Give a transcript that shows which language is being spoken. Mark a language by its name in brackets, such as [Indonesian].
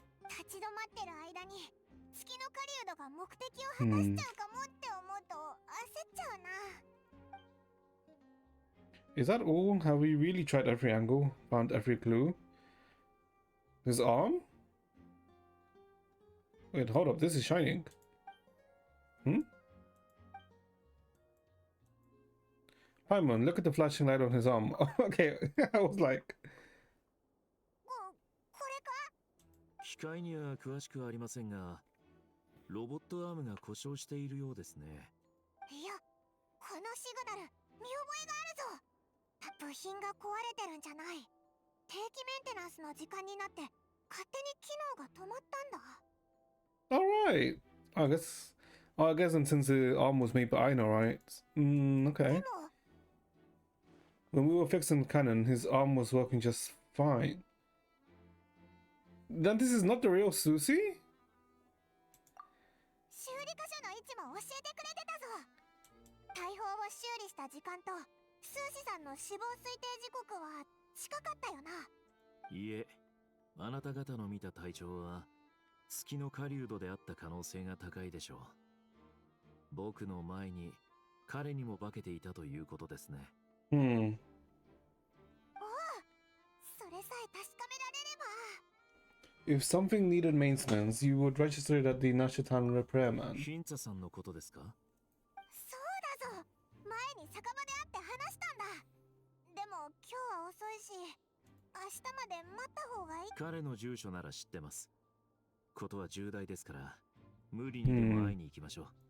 [Japanese] 立ち止まってる間に月の狩人が目的を果たしちゃうかもって思うと焦っちゃうな。 [English] Is that all? Have we really tried every angle? Found every clue? His arm? Wait, hold up. This is shining. Paimon, look at the flashing light on his arm. Okay, I was like... [Japanese] これか？機械には詳しくはありませんが、ロボットアームが故障しているようですね。いや、このシグナル見覚えがあるぞ。部品が壊れてるんじゃない。定期メンテナンスの時間になって勝手に機能が止まったんだ。 [English] Alright. I guess and since the arm was made by Iuno, right? Okay. [Japanese] でも [English] When we were fixing the cannon, his arm was working just fine. Then this is not the real Susie? [Japanese] 修理箇所の位置も教えてくれてたぞ。大砲を修理した時間とスーシさんの死亡推定時刻は近かったよな。いえ、あなた方の見た隊長は月の狩人であった可能性が高いでしょう。僕の前に彼にも化けていたということですね。おお、それさえ確かめられれば。 [English] If something needed maintenance, you would register it at the Nashatan repairman. [Japanese] ヒンツァさんのことですか？そうだぞ。前に酒場で会って話したんだ。でも今日は遅いし、明日まで待った方がいい。彼の住所なら知ってます。ことは重大ですから、無理にでも会いに行きましょう。